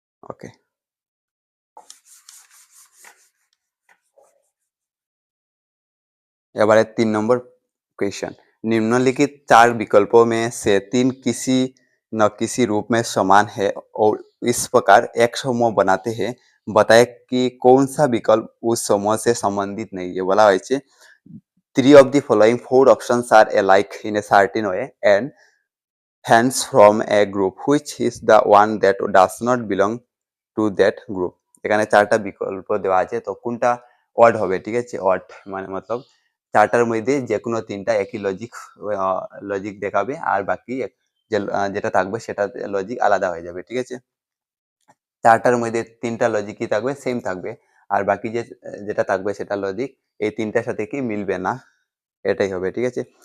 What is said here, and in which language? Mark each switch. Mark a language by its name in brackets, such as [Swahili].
[Bangla] ওকে, এবারে 3 নম্বর क्वेश्चन। [Hindi] निम्नलिखित 4 विकल्पों में से 3 किसी न किसी रूप में समान है और इस प्रकार एक समूह बनाते हैं। बताएं कि कौन सा विकल्प उस समूह से संबंधित नहीं है। [Bangla] बोला হয়েছে [English] 3 of the following 4 options are alike in a certain way and hence from a group which is the one that does not belong to that group। [Bangla] এখানে 4টা বিকল্প দেওয়া আছে, তো কোনটা অড হবে, ঠিক আছে। অড মানে মতলব 4টার মধ্যে যে কোনো 3টা একই লজিক দেখাবে, আর বাকি যেটা থাকবে সেটা লজিক আলাদা হয়ে যাবে, ঠিক আছে। 4টার মধ্যে 3টা লজিক কি থাকবে? সেম থাকবে, আর বাকি যেটা থাকবে সেটা লজিক এই 3টার সাথে কি মিলবে না, এটাই হবে, ঠিক আছে।